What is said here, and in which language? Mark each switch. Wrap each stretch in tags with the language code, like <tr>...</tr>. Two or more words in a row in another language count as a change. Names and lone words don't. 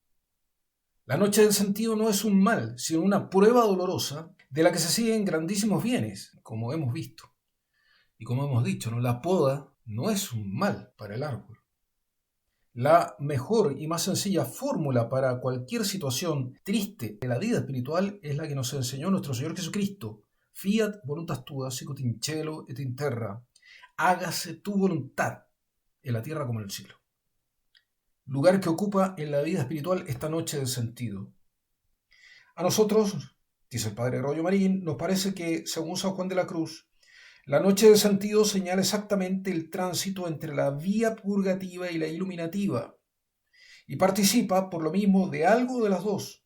<es>La noche del sentido no es un mal, sino una prueba dolorosa de la que se siguen grandísimos bienes, como hemos visto. Y como hemos dicho, ¿no? La poda no es un mal para el árbol. La mejor y más sencilla fórmula para cualquier situación triste de la vida espiritual es la que nos enseñó nuestro Señor Jesucristo.</es> <la>Fiat voluntas tua, sicut in cielo et in terra.</la> <es>Hágase tu voluntad, en la tierra como en el cielo. Lugar que ocupa en la vida espiritual esta noche del sentido. A nosotros, dice el padre Rollo Marín, nos parece que, según San Juan de la Cruz, la noche del sentido señala exactamente el tránsito entre la vía purgativa y la iluminativa, y participa, por lo mismo, de algo de las dos.</es>